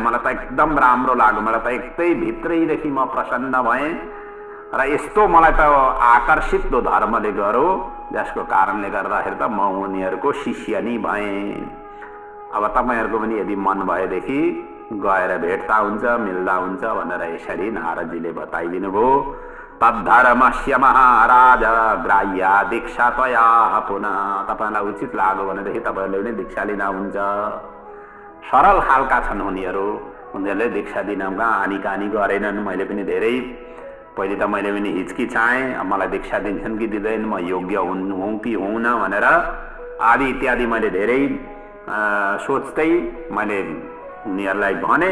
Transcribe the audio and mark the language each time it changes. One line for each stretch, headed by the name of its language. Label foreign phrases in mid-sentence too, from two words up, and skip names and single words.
Nepali: मलाई त एकदम राम्रो लाग्यो। मलाई त एकदमै भित्रैदेखि म प्रसन्न भएँ र यस्तो मलाई त आकर्षित त्यो धर्मले गर्यो, जसको कारणले गर्दाखेरि त म उनीहरूको शिष्य नै भएँ। अब तपाईँहरूको पनि यदि मन भएदेखि गएर भेट्दा हुन्छ, मिल्दा हुन्छ भनेर यसरी नारदजीले बताइदिनु भयो।
Sanskrit: तद्धर्मस्य महाराज ग्राह्या दीक्षा त्वया पुनः।
Nepali: तपाईँलाई उचित लाग्यो भनेदेखि तपाईँहरूले पनि दीक्षा लिँदा हुन्छ। सरल खालका छन् उनीहरू। उनीहरूले दीक्षा दिनमा आनी गरेनन्। मैले पनि धेरै पहिले त मैले पनि हिचकिचाएँ, मलाई दीक्षा दिन्छन् कि दिँदैन, म योग्य हुँ कि हुँन भनेर आदि इत्यादि मैले धेरै सोच्दै मैले उनीहरूलाई भने।